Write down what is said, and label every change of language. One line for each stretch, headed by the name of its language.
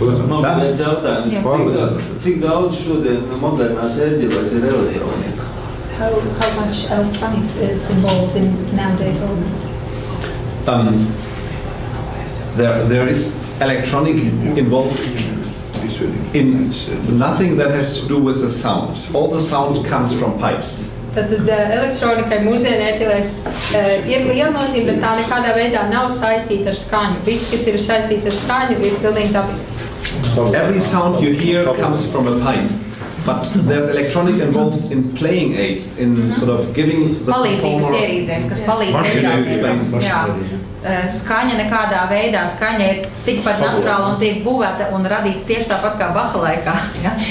Latvian: Man bija viens jautājums, cik daudz šodien modernās erģelēs ir elektronika?
English: How much electronics is involved in nowadays organs? There is electronic involved in nothing that has to do with the sound. All the sound comes from pipes.
Latvian: Tad elektronikai mūsdienu ēģelēs ir liela nozīme, bet tā nekādā veidā nav saistīta ar skaņu. Viss, kas ir saistīts ar skaņu, ir pilnīgi dabisks.
English: Every sound you hear comes from a pipe. But there's electronic involved in playing aids, in sort of giving the
Latvian: palīdzības ierīdzēs, kas palīdz eģelniekiem. Skaņa nekādā veidā, skaņa ir tikpat naturāla un tiek būvēta un radīta tieši tāpat kā Baha laikā. Ja?